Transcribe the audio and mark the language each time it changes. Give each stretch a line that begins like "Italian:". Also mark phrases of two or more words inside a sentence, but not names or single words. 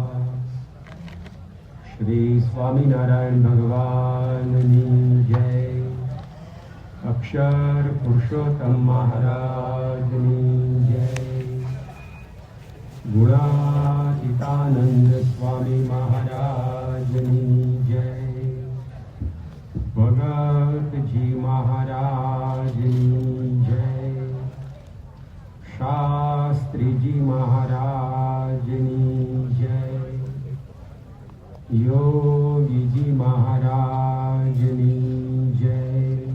Gujarati: શ્રી સ્વામીનારાયણ ભગવાનની જય। અક્ષર પુરુષોત્તમ મહારાજની જય। ગુણાતીતાનંદ સ્વામી મહારાજની જય। ભગત જી મહારાજ જય। શાસ્ત્રી જી મહારાજ જય। યોગી જી મહારાજ જય।